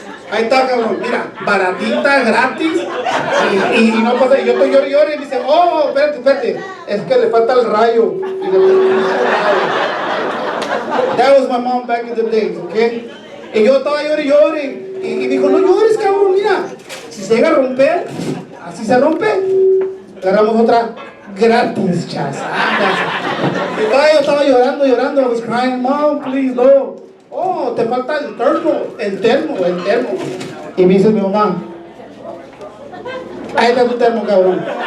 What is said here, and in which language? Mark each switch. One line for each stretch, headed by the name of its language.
Spanish: Ahí está, cabrón, mira, baratita, gratis, y no pasa, y yo estoy llorando y me dice, oh, espérate, es que le falta el rayo. Y le
English: That was my mom back in the days, okay?
Spanish: Y yo estaba llorando, y dijo, no llores, cabrón, mira, si se llega a romper, así se rompe, agarramos otra gratis, Shazam. Y yo estaba llorando,
English: I was crying, Mom, please, no.
Spanish: Oh, te falta el termo. Y me dice mi mamá, ahí está tu termo, cabrón.